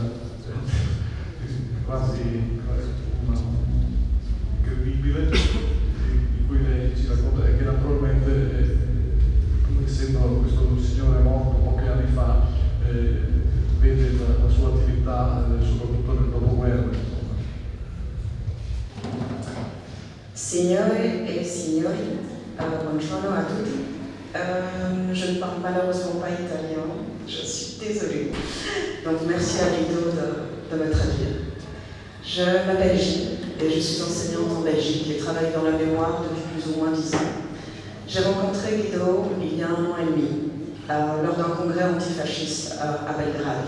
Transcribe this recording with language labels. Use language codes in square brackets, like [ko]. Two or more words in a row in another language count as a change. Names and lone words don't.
[it] quasi incredibile, di cui lei ci racconta, e che naturalmente, essendo questo signore morto pochi anni fa, vede la sua attività soprattutto nel dopoguerra. Signore et signori, buongiorno a tutti. [fr] Je ne parle malheureusement pas italien, je suis désolée. Donc merci à Guido de me traduire. Je m'appelle Gilles et je suis enseignante en Belgique et travaille dans la mémoire depuis plus ou moins 10 ans. J'ai rencontré Guido il y a 1 an et demi, lors d'un congrès antifasciste à Belgrade.